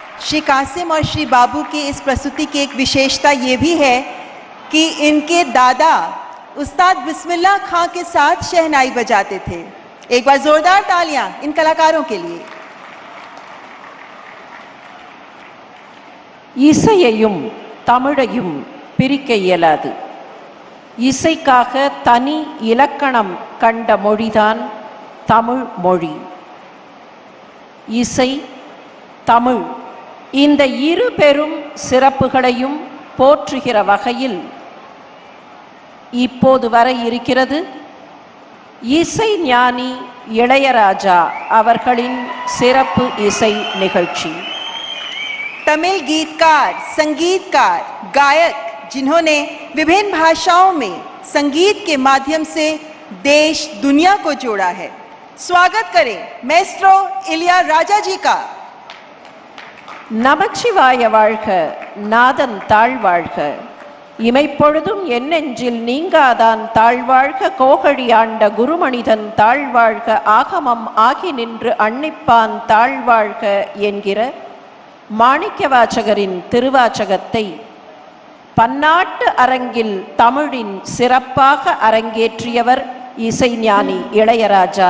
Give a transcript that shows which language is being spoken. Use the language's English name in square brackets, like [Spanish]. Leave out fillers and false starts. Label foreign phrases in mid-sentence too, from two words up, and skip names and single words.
[Hindi] श्री कासिम और श्री बाबू की इस प्रस्तुति की एक विशेषता ये भी है कि इनके दादा उस्ताद बिस्मिल्लाह खां के साथ शहनाई बजाते थे। एक बार जोरदार तालियां इन कलाकारों के लिए। [Tamil] இசையையும் தமிழையும் பிரிக்க இயலாது. இசைக்காக தனி இலக்கணம் கண்ட மொழிதான் தமிழ் மொழி. இசை, தமிழ் இந்த இரு பெரும் சிறப்புகளையும் போற்றுகிற வகையில் இப்போது வர இருக்கிறது இசை ஞானி இளையராஜா அவர்களின் சிறப்பு இசை निगழ்ச்சி. [Hindi] तमिल गीतकार, संगीतकार, गायक जिन्होंने विभिन्न भाषाओं में संगीत के माध्यम से देश दुनिया को जोड़ा है। स्वागत करें मैस्ट्रो इलियाराजा जी का। [Tamil] நமச்சிவாய வாழ்க, நாதன் தாழ்வாழ்க, இமைப்பொழுதும் என் நெஞ்சில் நீங்காதான் தாழ்வாழ்க, கோகழி ஆண்ட குருமனிதன் தாழ்வாழ்க, ஆகமம் ஆகி நின்று அன்னிப்பான் தாழ்வாழ்க என்கிற மாணிக்கவாசகரின் திருவாசகத்தை பன்னாட்டு அரங்கில் தமிழின் சிறப்பாக அரங்கேற்றியவர் இசைஞானி இளையராஜா.